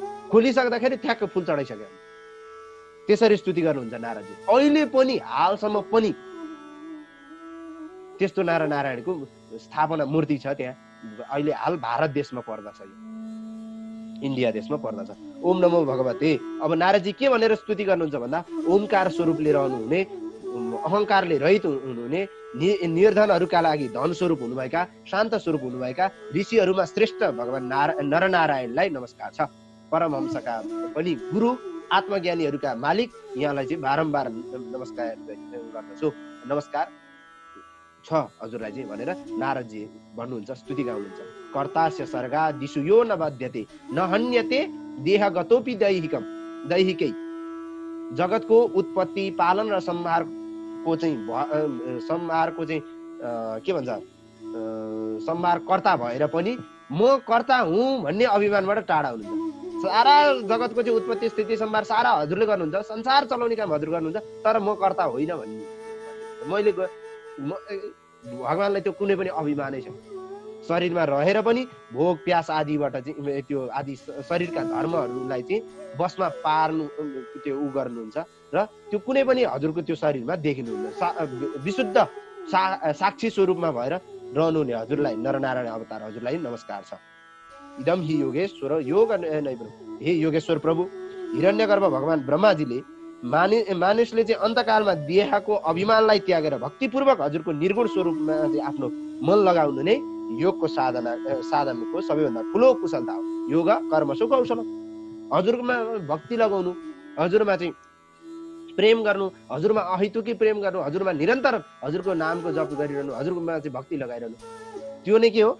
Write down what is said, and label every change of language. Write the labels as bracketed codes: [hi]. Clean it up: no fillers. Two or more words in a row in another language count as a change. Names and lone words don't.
[ne] खोलिसक्दाखेरि ठ्याक्क फुल चढाइसक्यो। त्यसरी स्तुति गर्नुहुन्छ नारदजी। अहिले पनि हालसम्म पनि त्यस्तो नारायणको स्थापना मूर्ति छ त्यहाँ। अहिले हाल भारत देशमा पर्दछ, यो इन्डिया देशमा पर्दछ। [sa] ओम नमो भगवते। [ne] अब नारदजी के भनेर स्तुति गर्नुहुन्छ भन्दा ओमकार स्वरूपले रहनुहुने, अहङ्कारले रहित हुनुहुने, निर्धनहरूका लागि धन स्वरूप हुनुभएका, शान्त स्वरूप हुनुभएका ऋषिहरूमा श्रेष्ठ भगवान नरनारायणलाई नमस्कार छ। परमहंसका पनि गुरु, आत्मज्ञानीहरूका मालिक यहाँलाई चाहिँ बारम्बार नमस्कार गर्दछु, नमस्कार छ हजुरलाई चाहिँ भनेर नारदजी भन्नुहुन्छ, स्तुति गाउनुहुन्छ। [sa] कर्तास्य सर्गा दिशु यो न बाध्यते न हन्यते देहगतोपि दैहिकै। [ne] जगतको उत्पत्ति, पालन र संहारको चाहिँ के भन्छ, संहारकर्ता भएर पनि म कर्ता हुँ भन्ने अभिमानबाट टाढा हुनुहुन्छ। सारा जगतको चाहिँ उत्पत्ति, स्थिति, संहार सारा हजुरले गर्नुहुन्छ, संसार चलाउने काम हजुर गर्नुहुन्छ, तर म कर्ता होइन भन्ने मैले भगवानलाई त्यो कुनै पनि अभिमानै छैन। शरीरमा रहेर पनि भोग प्यास आदिबाट चाहिँ त्यो आदि शरीरका धर्महरूलाई चाहिँ बसमा पार्नु, त्यो उ गर्नुहुन्छ र त्यो कुनै पनि हजुरको त्यो शरीरमा देखिनुहुन्न। विशुद्ध साक्षी स्वरूपमा भएर रहनुहुने हजुरलाई, नरनारायण अवतार हजुरलाई नमस्कार छ। [sa] इदम हि योगेश्वर योग [ne] हे योगेश्वर प्रभु, हिरण्यगर्भ भगवान ब्रह्माजीले मानिसले चाहिँ अन्तकालमा देहको अभिमानलाई त्यागेर भक्तिपूर्वक हजुरको निर्गुण स्वरूपमा चाहिँ आफ्नो मन लगाउनु नै योगको साधनको सबैभन्दा ठुलो कुशलता हो। [sa] योग कर्मसु कौशल। [ne] हजुरमा भक्ति लगाउनु, हजुरमा चाहिँ प्रेम गर्नु, हजुरमा अहितुकी प्रेम गर्नु, हजुरमा निरन्तर हजुरको नामको जप गरिरहनु, हजुरमा चाहिँ भक्ति लगाइरहनु, त्यो नै के हो?